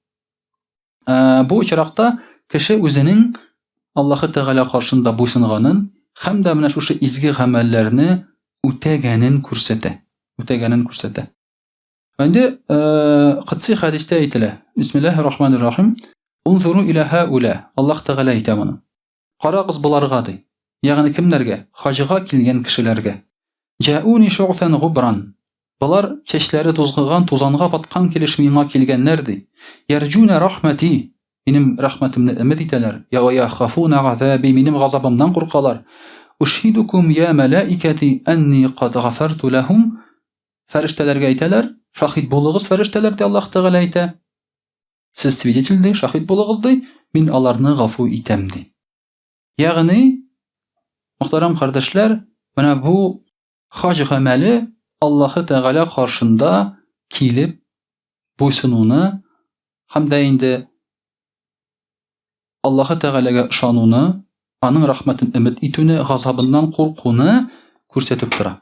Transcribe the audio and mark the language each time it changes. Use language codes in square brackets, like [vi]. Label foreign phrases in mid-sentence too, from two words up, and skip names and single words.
[tt] Бу очракта кеше үзенең Аллаһы Тәгалә каршында буйсынганын һәм дә менә шушы изге гамәлләрне үтәгәнен күрсәтә. Инде кытси хадистә әйтелә. [ar] بسم الله الرحمن الرحيم انظروا إلى هؤلاء. [tt] Аллаһ Тәгалә әйтә моны. Карагыз буларга ди. Ягъни кемнәргә? Хаҗга килгән кешеләргә. [ar] جاءوني شعثا غبرا. [tt] Булар чәчләре тузгыган, тузанга баткан килеш миңа килгәннәр ди. [ar] يرجون رحمتي. [tt] Минем рәхмәтемне өмет итәләр. [ar] يخافون عذابي. [tt] Минем газабымдан куркалар. [ar] أشهدكم يا ملائكتي أني قد غفرت لهم. [tt] Фәрештәләргә әйтәләр. Шахид булыгыз, фәрештәләр ди, Аллаһ Тәгалә әйтә. Сез свидетель ди, шахид булыгыз ди, мин аларны гафу итәм ди. Ягъни, мөхтәрәм кардәшләр, менә бу хаҗ гамәле Аллаһы Тәгалә каршында килеп буйсынуны һәм дә инде Аллаһы Тәгаләгә ышануны, аның рәхмәтен өмет итүне, газабыннан куркуны күрсәтеп тора.